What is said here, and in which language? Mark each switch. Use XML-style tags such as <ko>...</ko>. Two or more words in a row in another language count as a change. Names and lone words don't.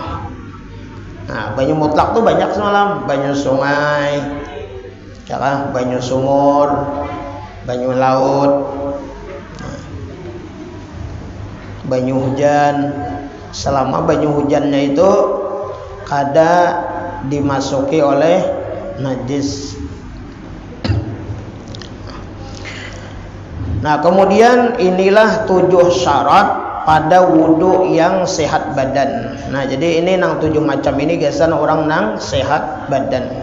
<bjn>Nah, banyu mutlak tuh banyak semalam, banyu sungai, ya kan? Banyu sumur, banyu laut. banyu hujan, selama banyu hujannya itu kada dimasuki oleh najis.</bjn> <id>Nah, kemudian inilah 7 syarat pada wudhu yang sehat badan.</id> <bjn>Nah, jadi ini nang 7 macam ini biasanya orang nang sehat badan.</bjn>